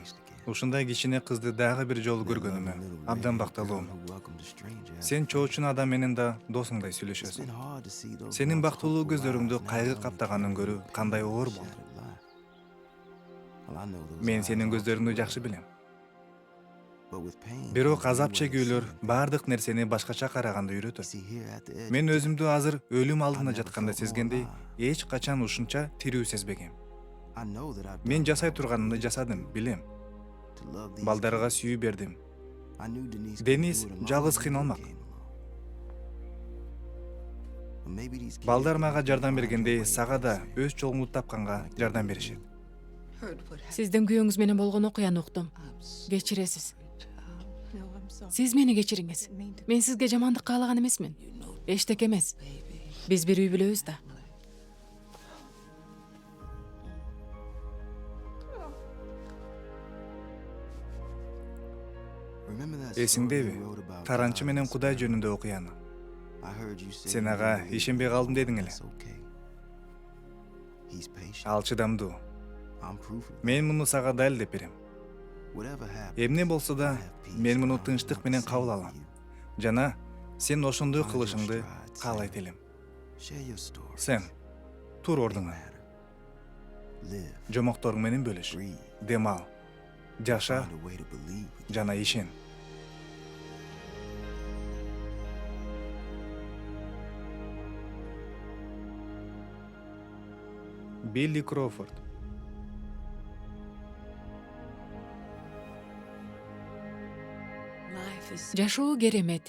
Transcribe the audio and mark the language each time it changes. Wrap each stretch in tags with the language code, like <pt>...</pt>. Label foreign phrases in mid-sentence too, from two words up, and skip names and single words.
<ky>Ушундай кичине кызды дагы бир жолу көргөнүмө абдан бакталуум. Сен чоочун адам менен да досуңдай сүйлөшөсүң. Сенин бактылуу көздөрүңдү кайгы каптаганын көрүү кандай оор болду. Мен сенин көздөрүңдү жакшы билем.</ky> <en>But with pain,</en> <ky>Бирок</ky> <en>comes</en> <ky>азап</ky> <en>new ways to</en> <ky>чегүүлөр</ky> <en>see it.</en> <ky>баардык нерсени башкача караганды</ky> <en>You</en> <ky>үйрөтөт.</ky> <en>see, here at the edge,</en> <ky>Мен өзүмдү азыр өлүм алдында</ky> <en>I never</en> <ky>жатканда</ky> <en>felt more</en> <ky>сезгендей,</ky> <en>alive.</en> <ky>эч качан ушунча тирүү сезбегем.</ky> <en>I know that I've</en> <ky>Мен</ky> <en>done</en> <ky>жасай</ky> <en>wrong</en> <ky>турганымды жасадым, билем.</ky> <en>to love these</en> <ky>Балдарга</ky> <en>kids.</en> <ky>сүйүү бердим.</ky> <en>I knew Denise</en> <ky>Денис</ky> <en>couldn't do it alone</en> <ky>жалгыз</ky> <en>when</en> <ky>кыйналмак.</ky> <en>you came along. But maybe these kids</en> <ky>Балдар</ky> <en>can</en> <ky>мага</ky> <en>help you</en> <ky>жардам</ky> <en>find your</en> <ky>бергендей,</ky> <en>way,</en> <ky>сага да</ky> <en>say.</en> <ky>өз жолуңду тапканга жардам беришет. Сиздин күйөөңүз менен болгон окуяны уктум. Кечиресиз. Сиз мени кечириңиз. Мен сизге жамандык каалаган эмесмин. Эчтеке эмес. Биз бир үй бүлөбүз да.</ky> <en>Remember that story</en> <ky>Эсиңдеби?</ky> <en>you wrote about</en> <ky>Таранчы</ky> <en>God</en> <ky>менен</ky> <en>and</en> <ky>Кудай</ky> <en>stuff?</en> <ky>жөнүндө окуяны.</ky> <en>I heard you say</en> <ky>Сен</ky> <en>you</en> <ky>ага</ky> <en>didn't believe</en> <ky>ишенбей</ky> <en>him.</en> <ky>калдым дедің эле.</ky> <en>That's okay. He's patient.</en> <ky>Ал чыдамдуу.</ky> <en>I'm proof of it.</en> <ky>Мен муну сага далилдеп берем.</ky> <en>Whatever happens,</en> <ky>Эмне болсо</ky> <en>I</en> <ky>да,</ky> <en>have peace</en> <ky>мен муну</ky> <en>and I</en> <ky>тынчтык</ky> <en>want</en> <ky>менен</ky> <en>the same</en> <ky>кабыл</ky> <en>for</en> <ky>алам.</ky> <en>you.</en> <ky>Жана сен ошондой</ky> <en>Find your</en> <ky>кылышыңды</ky> <en>stride,</en> <ky>каалайт</ky> <en>Sam.</en> <ky>элем.</ky> <en>Share your story.</en> <ky>Сен тур</ky> <en>They</en> <ky>ордуңа.</ky> <en>matter. Live,</en> <ky>Жомокторуң менен бөлүш.</ky> <en>breathe,</en> <ky>Дем ал. Жаша</ky> <en>find a way to believe with</en> <ky>жана ишен. Билли Кроуфорд. Жашоо керемет.</ky>